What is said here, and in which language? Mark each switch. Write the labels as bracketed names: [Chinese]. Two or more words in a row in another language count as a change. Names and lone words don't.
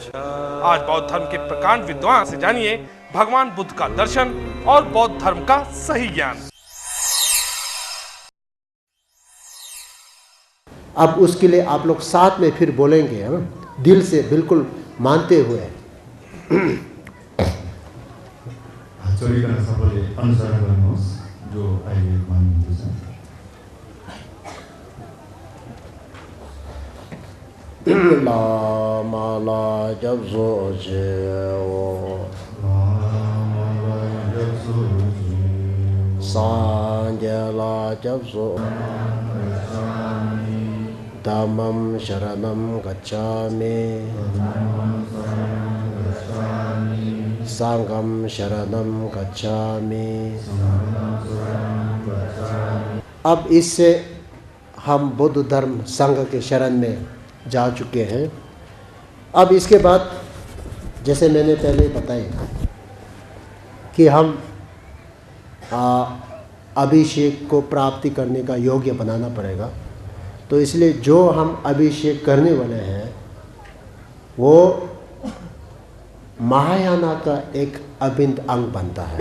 [Hindi] आज बौद्ध धर्म के प्रकांड विद्वान से जानिए भगवान बुद्ध का दर्शन और बौद्ध धर्म का सही ज्ञान। अब उसके लिए आप लोग साथ में फिर बोलेंगे, दिल से बिल्कुल मानते हुए। [Nepali] आचरण सबले अनुसार गर्नुहोस् जो अहिले मान्नुहुन्छ। लामा ला जब सोचे सांजला जब सो [Pali] धम्मं शरणं गच्छामि संघं शरणं गच्छामि। [Hindi] अब इससे हम बुद्ध धर्म संघ के शरण में जा चुके हैं। अब इसके बाद जैसे मैंने पहले बताया कि हम अभिषेक को प्राप्ति करने का योग्य बनाना पड़ेगा, तो इसलिए जो हम अभिषेक करने वाले हैं वो महायाना का एक अभिन्न अंग बनता है।